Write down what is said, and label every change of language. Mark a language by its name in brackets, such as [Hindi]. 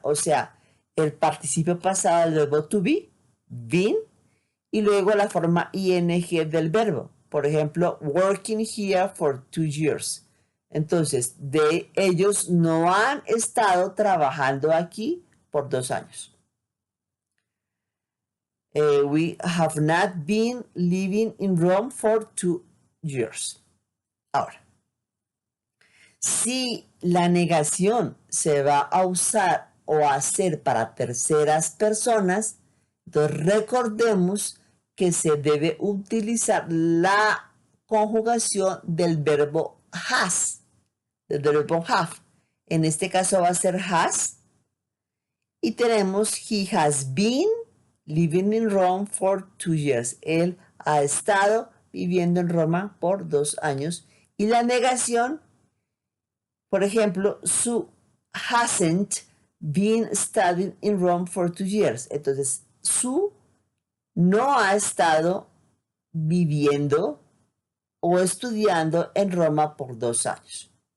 [Spanish] O sea, el participio pasado del verbo to be, been, y luego la forma ing del verbo. Por ejemplo, [English] working here for 2 years. [Spanish] Entonces, ellos no han estado trabajando aquí por 2 años. [English] We have not been living in Rome for 2 years. [Spanish] Ahora, si la negación se va a usar o a hacer para terceras personas, entonces recordemos que se debe utilizar la conjugación del verbo has, del verbo have. En este caso va a ser has. Y tenemos [English] he has been living in Rome for 2 years. [Spanish] Él ha estado viviendo en Roma por 2 años. Y la negación, por ejemplo, [English] su hasn't been studying in Rome for 2 years. [Spanish] Entonces, Su no ha estado viviendo o estudiando en Roma por 2 años.